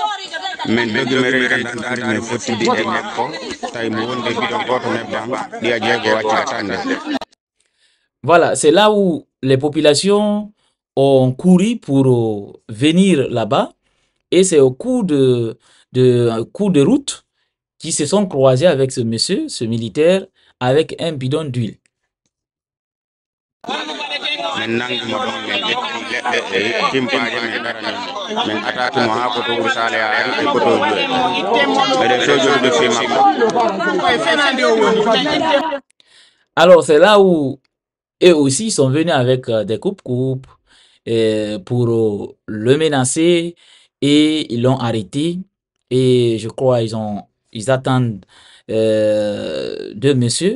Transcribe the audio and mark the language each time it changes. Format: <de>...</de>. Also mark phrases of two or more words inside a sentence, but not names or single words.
<fr>Voilà, c'est là où les populations ont couru pour venir là-bas et c'est au cours de route qui se sont croisés avec ce monsieur, ce militaire, avec un bidon d'huile.</fr> <ff>timpaje men garani men ataki mo ha koto wuri sale ari e koto de sojo de fima.</ff> <fr>Alors, c'est là où eux aussi sont venus avec des coupes-coupes pour le menacer et ils l'ont arrêté. Et je crois ils attendent deux messieurs.</fr>